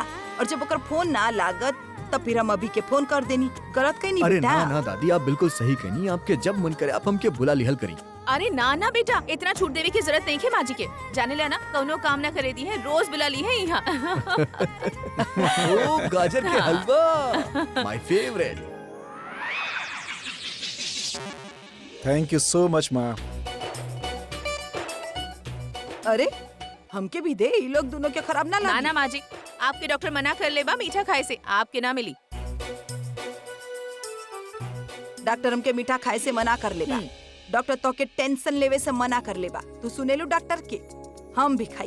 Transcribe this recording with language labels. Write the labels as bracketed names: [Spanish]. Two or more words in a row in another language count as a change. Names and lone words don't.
[Bhojpuri] और जब ओकर फोन ना लागत तब फिर हम अभी के फोन कर देनी। गलत कहीं नहीं अरे बेटा। ना ना दादी, आप बिल्कुल सही कहनी। आपके जब मन करे आप हमके बुला लिहल करी। अरे ना ना बेटा, इतना छूट देने की जरूरत नहीं है माँ जी के। जाने ला ना कौनो काम ना करे दी है, रोज बुला ली है यहाँ। ओ गाजर के हलवा, [English] my favourite. thank you so much माँ। [Bhojpuri] अरे हमके भी दे, ये लोग दोनों के खराब ना ना लागी। ना माँ जी, आपके डॉक्टर मना कर ले बा मीठा खाए से, आपके ना मिली। डॉक्टर हमके मीठा खाए से मना कर लेबा। डॉक्टर तो के टेंशन लेवे से मना कर लेबा। तू सुने लो डॉक्टर के, हम भी खाई।